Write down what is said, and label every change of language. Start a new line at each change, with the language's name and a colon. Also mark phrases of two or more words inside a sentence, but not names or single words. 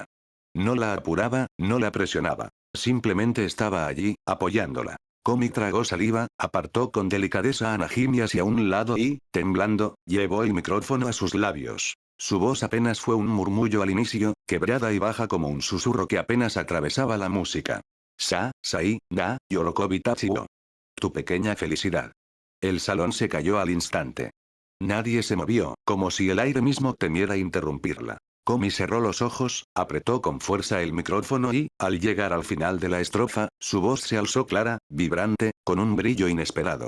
Spanish: No la apuraba, no la presionaba. Simplemente estaba allí, apoyándola. Komi tragó saliva, apartó con delicadeza a Najimi hacia un lado y, temblando, llevó el micrófono a sus labios. Su voz apenas fue un murmullo al inicio, quebrada y baja como un susurro que apenas atravesaba la música.
Japanese: Sai, da, yorokobi tachiwo.
Spanish: Tu pequeña felicidad. El salón se cayó al instante. Nadie se movió, como si el aire mismo temiera interrumpirla. Komi cerró los ojos, apretó con fuerza el micrófono y, al llegar al final de la estrofa, su voz se alzó clara, vibrante, con un brillo inesperado.